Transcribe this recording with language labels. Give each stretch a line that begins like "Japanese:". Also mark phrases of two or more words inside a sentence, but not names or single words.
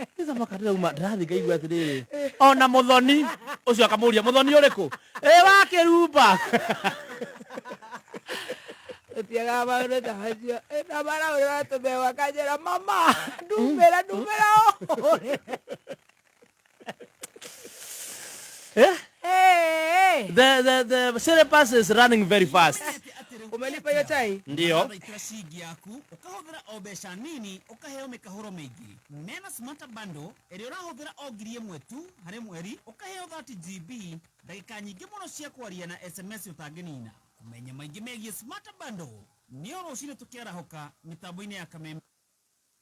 Kikuyu: nĩcamaka ndĩrauma ndĩrathiĩ ngaigua atĩrĩrĩ ona mũthoni ũcio akamũria mũthoni ũrĩkũ wa kĩrumba ũtiagaga maũndũ ta macio na maraũrĩra tũmbewa kanjĩra mama ndumĩra ũhũrĩre
English: The syllabus is running very fast.
Swahili: Umelipa hiyo chai? Ndio.
Kikuyu: Shilingi yaku ukahũthĩra o mbeca nini ukaheo mĩkahũro mĩingĩ. Nena
English: smart bundle
Kikuyu: ĩrĩa ũrahũthĩra o ngiri ĩmwe tu harĩ mweri ukaheo 30 GB ndagĩka nyingĩ mũno cia kwaria na SMS ũtangĩnina. Kumenya maingĩ megiĩ
English: smart bundle
Kikuyu: nĩ rũciinĩ tũkĩarahũka mĩtambo-inĩ ya Kameme.